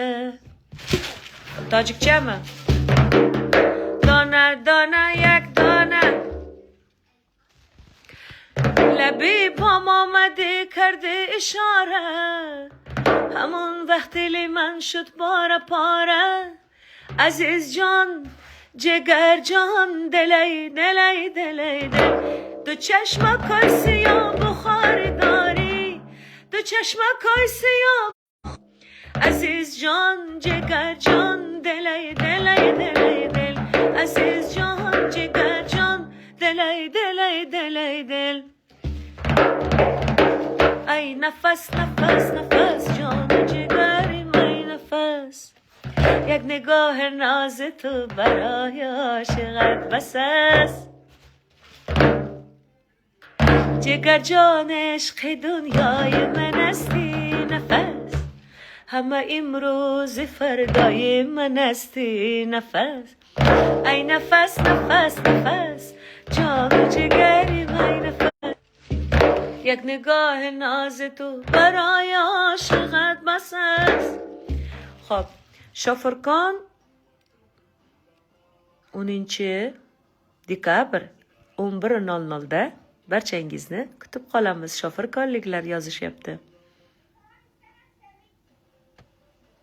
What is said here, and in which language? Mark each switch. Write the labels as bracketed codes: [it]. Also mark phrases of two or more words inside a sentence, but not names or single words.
[tg] Tojikchami? Dona, dona, yak dona. Labi pam omadi kardi ishora. Hamon vaqtili man shud bora pora. Aziz jon, jigar jon, delay, delay, delay, delay. Du chashma koy siyo buxoridori. Du chashma koy siyo. Aziz jon, jigar jon, delay, delay, delay, delay. Aziz jon, jigar jon, delay, delay, delay, delay. Ay nafas, nafas, nafas, jon jigarim, ay nafas. [fa] یک نگاه ناز تو برای عاشقت بس است. جگر جان عشق دنیای من هستی نفس. همه امروز فردای من هستی نفس. ای نفس نفس نفس جان و جگریم ای نفس. یک نگاه ناز تو برای عاشقت بس است. [uz] خب Shofirkon 10 dekabr 11:00 da barchangizni kutib qolamiz. Shofirkonliklar yozishyapti.